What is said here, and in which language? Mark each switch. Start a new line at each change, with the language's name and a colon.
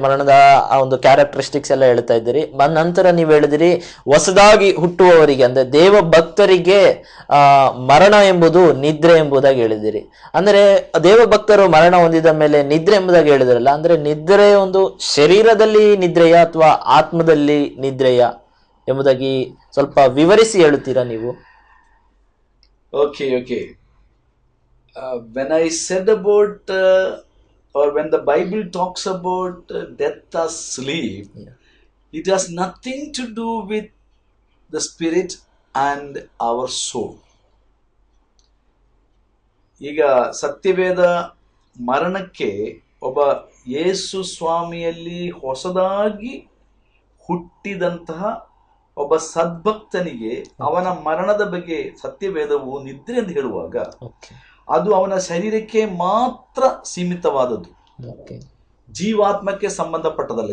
Kannada: ಮರಣದ ಆ ಒಂದು ಕ್ಯಾರೆಕ್ಟರಿಸ್ಟಿಕ್ಸ್ ಎಲ್ಲ ಹೇಳ್ತಾ ಇದ್ದೀರಿ. ನಂತರ ನೀವು ಹೇಳಿದಿರಿ, ಹೊಸದಾಗಿ ಹುಟ್ಟುವವರಿಗೆ ಅಂದ್ರೆ ದೇವ ಭಕ್ತರಿಗೆ ಮರಣ ಎಂಬುದು ನಿದ್ರೆ ಎಂಬುದಾಗಿ ಹೇಳಿದಿರಿ. ಅಂದ್ರೆ ದೇವ ಭಕ್ತರು ಮರಣ ಹೊಂದಿದ ಮೇಲೆ ನಿದ್ರೆ ಎಂಬುದಾಗಿ ಹೇಳಿದ್ರಲ್ಲ, ಅಂದ್ರೆ ನಿದ್ರೆ ಒಂದು ಶರೀರದಲ್ಲಿ ನಿದ್ರೆಯ ಅಥವಾ ಆತ್ಮದಲ್ಲಿ ನಿದ್ರೆಯ ಎಂಬುದಾಗಿ ಸ್ವಲ್ಪ ವಿವರಿಸಿ ಹೇಳುತ್ತೀರಾ ನೀವು?
English: Okay. When I said about or when the Bible talks about death or sleep, it has nothing to do with the spirit and our soul.
Kannada: ಈಗ ಸತ್ಯವೇದ ಮರಣಕ್ಕೆ ಒಬ್ಬ ಯೇಸು ಸ್ವಾಮಿಯಲ್ಲಿ ಹೊಸದಾಗಿ ಹುಟ್ಟಿದಂತಹ ಒಬ್ಬ ಸದ್ಭಕ್ತನಿಗೆ ಅವನ ಮರಣದ ಬಗ್ಗೆ ಸತ್ಯವೇದವು ನಿದ್ರೆ ಎಂದು ಹೇಳುವಾಗ ಅದು ಅವನ ಶರೀರಕ್ಕೆ ಮಾತ್ರ ಸೀಮಿತವಾದದ್ದು, ಜೀವಾತ್ಮಕ್ಕೆ ಸಂಬಂಧಪಟ್ಟದಲ್ಲ.